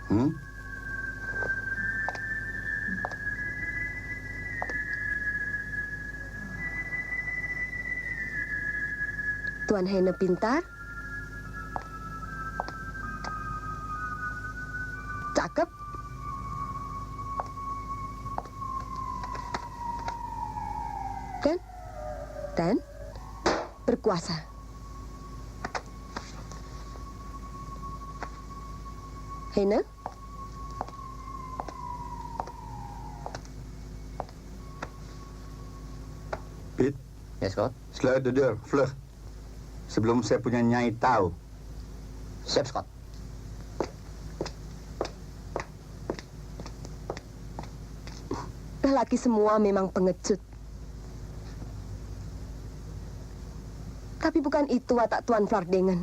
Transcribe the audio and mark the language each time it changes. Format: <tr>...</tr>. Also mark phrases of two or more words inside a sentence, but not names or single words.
<id>Tuan Heine pintar, cakep, dan berkuasa. Heine? Pit. Ya, Scott.</id> <nl>Sluit de deur, vlug.</nl> <id>Sebelum saya punya Nyai tahu. Siap, Scott. Lelaki semua memang pengecut. Tapi bukan itu watak Tuan Fardingan.</id>